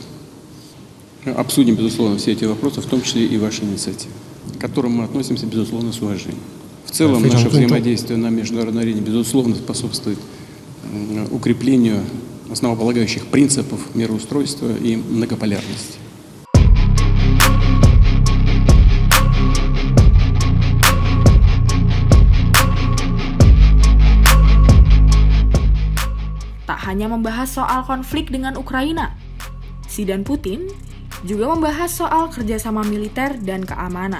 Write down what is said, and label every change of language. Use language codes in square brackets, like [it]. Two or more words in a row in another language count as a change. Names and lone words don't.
[ru] Обсудим, безусловно, все эти вопросы, в том числе и ваши инициативы, к которым мы относимся, безусловно, с уважением. В целом, наше взаимодействие на международной арене, безусловно, способствует укреплению основополагающих принципов мироустройства и многополярности. [id] Hanya membahas soal konflik dengan Ukraina, Xi dan Putin juga membahas soal kerjasama militer dan keamanan.